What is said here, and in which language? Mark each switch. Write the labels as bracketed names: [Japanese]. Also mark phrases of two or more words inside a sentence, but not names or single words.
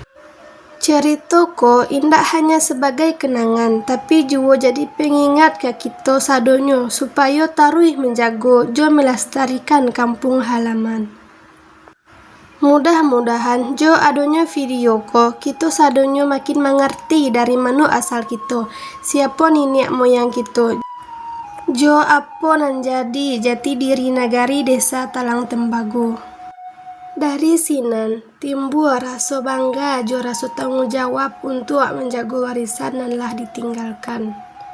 [Minangkabau] Ceritaku indak hanya sebagai kenangan, tapi juga jadi pengingat ke kita sadonyo supaya taruh menjago jo melestarikan kampung halaman. Mudah-mudahan jo adanya video ko, kita sadonyo makin mengerti dari mana asal kita, siapa nenek moyang kita. Jo Apo nan jadi jati diri nagari desa Talang Tembago. Dari sinan timbul rasa bangga jo rasa tanggung jawab untuk menjaga warisan nan lah ditinggalkan.